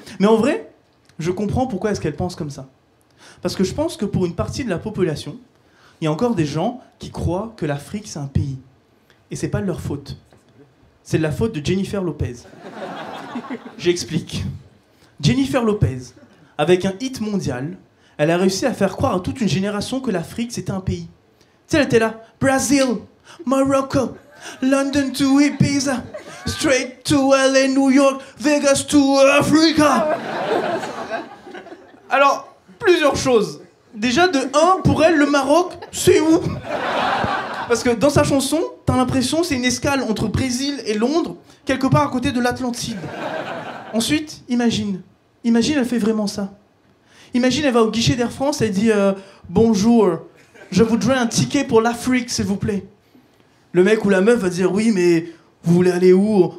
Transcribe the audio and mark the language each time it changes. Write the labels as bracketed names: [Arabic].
[French] Mais en vrai, je comprends pourquoi est-ce qu'elle pense comme ça. Parce que je pense que pour une partie de la population, il y a encore des gens qui croient que l'Afrique, c'est un pays. Et c'est pas de leur faute. C'est de la faute de Jennifer Lopez. J'explique. Jennifer Lopez, avec un hit mondial, elle a réussi à faire croire à toute une génération que l'Afrique, c'était un pays. Tu sais, elle était là. [English] Brazil, Morocco, London to Ibiza, straight to LA, New York, Vegas to Africa. [French] Alors, plusieurs choses. Déjà, de 1, pour elle, le Maroc, c'est où? Parce que dans sa chanson, t'as l'impression que c'est une escale entre Brésil et Londres, quelque part à côté de l'Atlantide. Ensuite, imagine, elle fait vraiment ça. Imagine, elle va au guichet d'Air France, elle dit bonjour, je voudrais un ticket pour l'Afrique, s'il vous plaît. Le mec ou la meuf va dire oui, mais Vous voulez aller où?